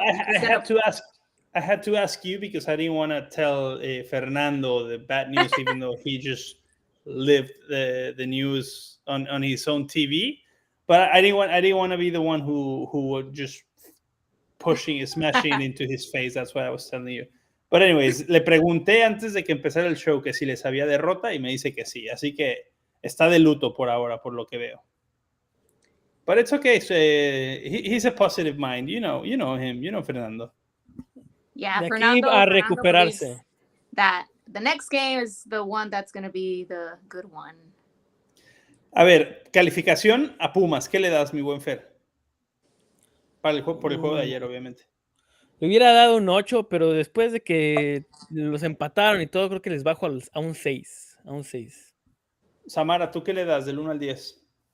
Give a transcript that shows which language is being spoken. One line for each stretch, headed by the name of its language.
English: Well, I had to ask you because I didn't want to tell Fernando the bad news, even though he just lived the news on his own TV. But I didn't want to be the one who would just smashing into his face. That's what I was telling you. But anyways,
Spanish: le pregunté antes de que empezara el show que si les había derrota y me dice que sí. Así que está de luto por ahora, por lo que veo.
English: But it's okay. So, he's a positive mind. You know him. You know Fernando. Yeah,
Spanish: De Fernando. aquí a recuperarse.
English: That the next game is the one that's going to be the good one.
Spanish: A ver, calificación a Pumas. ¿Qué le das, mi buen Fer? Por el juego de ayer, obviamente. Le hubiera dado un 8, pero después de que los empataron y todo, creo que les bajo a un 6. A un 6. Samara, ¿tú qué le das del 1 al 10?